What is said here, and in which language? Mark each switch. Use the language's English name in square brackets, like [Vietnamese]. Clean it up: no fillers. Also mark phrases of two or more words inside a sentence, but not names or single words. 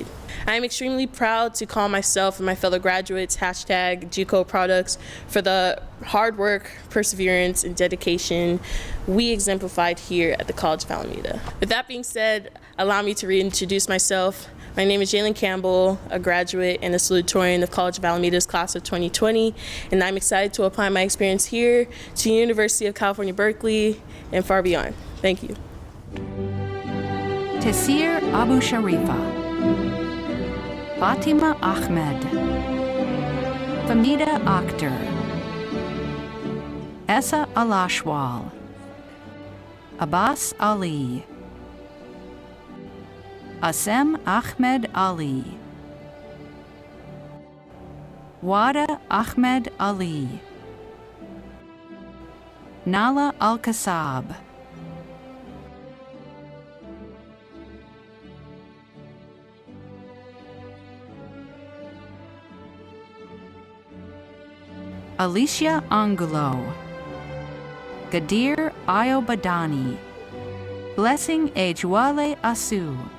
[English] I am extremely proud to call myself and my fellow graduates #GCO products for the hard work, perseverance, and dedication we exemplified here at the College of Alameda. With that being said, allow me to reintroduce myself. My name is Jalen Campbell, a graduate and a salutatorian of College of Alameda's class of 2020, and I'm excited to apply my experience here to the University of California, Berkeley, and far beyond. Thank you. Tesir Abu Sharifa, Fatima Ahmed, Famida Akhtar, Essa Alashwal, Abbas Ali, Asem Ahmed Ali, Wada Ahmed Ali, Nala Al-Kasab, Alicia Angulo, Gadir Ayobadani, Blessing Ejwale Asu,